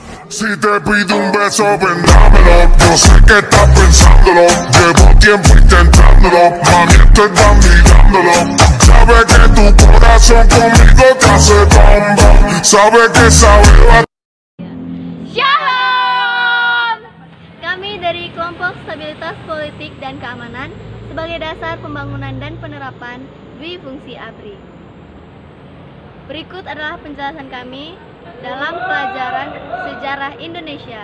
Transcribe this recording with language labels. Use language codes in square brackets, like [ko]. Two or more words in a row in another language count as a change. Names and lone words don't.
[es] Si te pido un beso, ven dámelo. Yo sé que estás pensándolo. Llevo tiempo intentándolo. Mami, estoy mirándolo. Sabe que tu corazón conmigo te hace bomba. Sabe que sabe. [id] Shalom! Kami dari kelompok Stabilitas Politik dan Keamanan sebagai dasar pembangunan dan penerapan dwi fungsi ABRI. Berikut adalah penjelasan kami dalam pelajaran sejarah Indonesia.